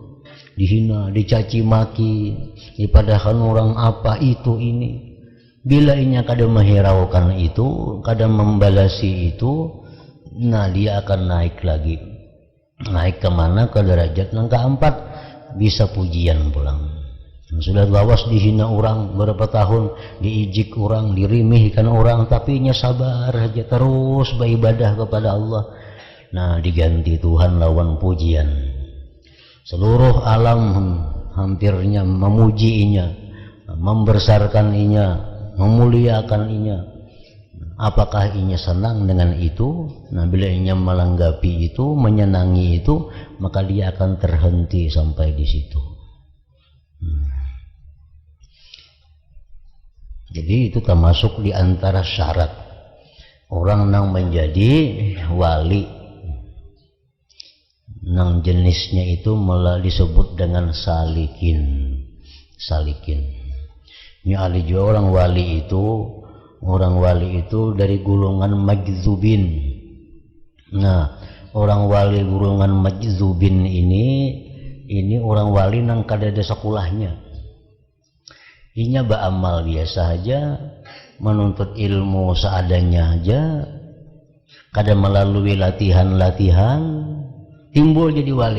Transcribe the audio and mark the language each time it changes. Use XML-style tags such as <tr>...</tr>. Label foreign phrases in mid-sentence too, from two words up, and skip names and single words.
<id>Dihina, dicaci maki, dipadahkan orang apa itu ini. Bila inya kadang menghiraukan itu, kadang membalasi itu, nah dia akan naik lagi. Naik kemana? Ke derajat yang keempat, bisa pujian pulang. Sudah lawas dihina orang berapa tahun, diijik orang, dirimihkan orang, tapi inya sabar aja terus beribadah kepada Allah. Nah, diganti Tuhan lawan pujian. Seluruh alam hampirnya memuji inya, membesarkan inya, memuliakan inya. Apakah inya senang dengan itu? Nah, bila inya melanggapi itu, menyenangi itu, maka dia akan terhenti sampai di situ. Jadi itu termasuk di antara syarat orang yang menjadi wali. Nang jenisnya itu malah disebut dengan salikin. Ini ahli juga orang wali itu dari golongan majzubin. Nah, orang wali golongan majzubin ini orang wali nang kada ada sekolahnya. Inya beramal biasa aja, menuntut ilmu seadanya aja, kada melalui latihan timbul jadi wali.</id>